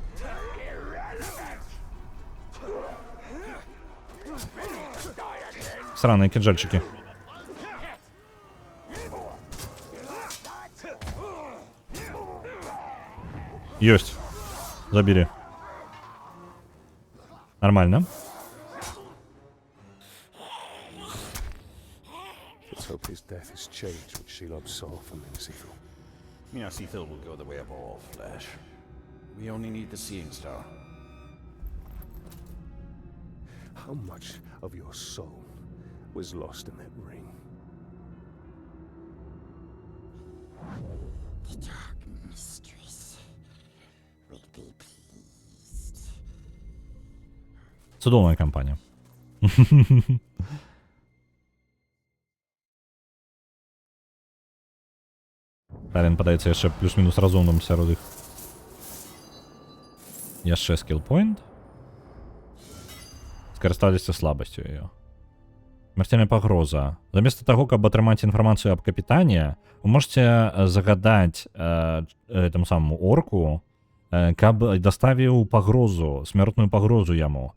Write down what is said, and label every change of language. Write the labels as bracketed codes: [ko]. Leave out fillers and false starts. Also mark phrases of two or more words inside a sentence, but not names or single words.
[be] Сраныя кінжальчыкі. Ёсць. Забілі. Нормально. [en] Let's hope his death has changed what Shelob saw from Minnesithil. Minnesithil will go the way of all flesh. We only need the Seeing Star. How much of your soul was lost in that ring? The Dark Mistress will be pleased. [be] Чудовая компанія. [uk] Він подається [be] яшчэ плюс-мінус разумным сярод іх. Яшчэ скілл-пойнт. Скарысталіся слабасцю яе. Смертельная пагроза. Замест таго, каб атрымаць інфармацыю аб капітане, [ru] вы можете [be] загадаць [ru] этому самому орку, [be] каб даставіў пагрозу, смертную пагрозу яму.